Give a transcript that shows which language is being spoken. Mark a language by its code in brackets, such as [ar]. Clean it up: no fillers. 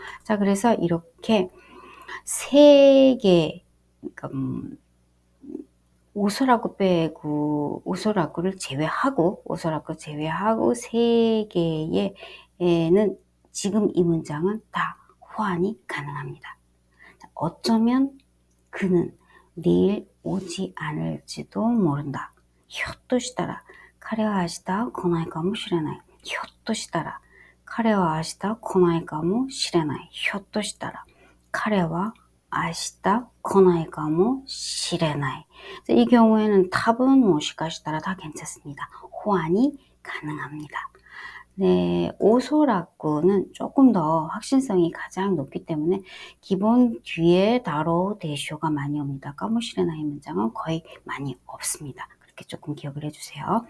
[ko] 자, 그래서 이렇게 세 개, 그러니까 오소라구 빼고 오소라구를 제외하고 세 개에는 지금 이 문장은 다 호환이 가능합니다. 어쩌면 그는 내일 오지 않을지도 모른다. [ja] ひょっとしたら彼は明日来ないかもしれない。ひょっとしたら彼は明日来ないかもしれない。ひょっとしたら彼は明日来ないかもしれない. [ko] 이 경우에는 답은 모시카시다라 다 괜찮습니다. 호환이 가능합니다. 네, 오소라꾸는 조금 더 확신성이 가장 높기 때문에 기본 뒤에 다로 대쇼가 많이 옵니다. 까모시레나이 문장은 거의 많이 없습니다. 그렇게 조금 기억을 해주세요.